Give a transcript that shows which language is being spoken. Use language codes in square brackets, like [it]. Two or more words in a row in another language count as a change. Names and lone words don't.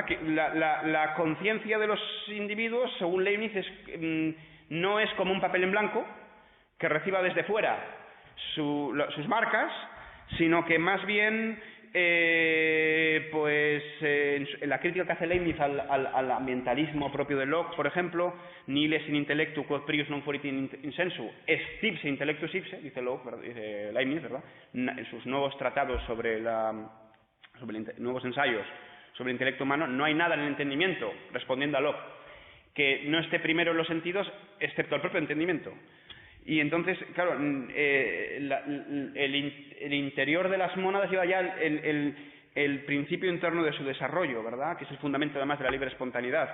[es] Que la conciencia de los individuos, según Leibniz, no es como un papel en blanco que reciba desde fuera sus marcas, sino que más bien, en la crítica que hace Leibniz al ambientalismo propio de Locke, por ejemplo, [la] nihil est in intellectu quod prius non fuerit in sensu, est ipse intellectus ipse, [es] dice Locke, ¿verdad?, dice Leibniz, ¿verdad?, en sus nuevos tratados nuevos ensayos sobre el intelecto humano, no hay nada en el entendimiento, respondiendo a Locke, que no esté primero en los sentidos, excepto el propio entendimiento. Y entonces, claro, el interior de las mónadas lleva ya el principio interno de su desarrollo, ¿verdad?, que es el fundamento además de la libre espontaneidad.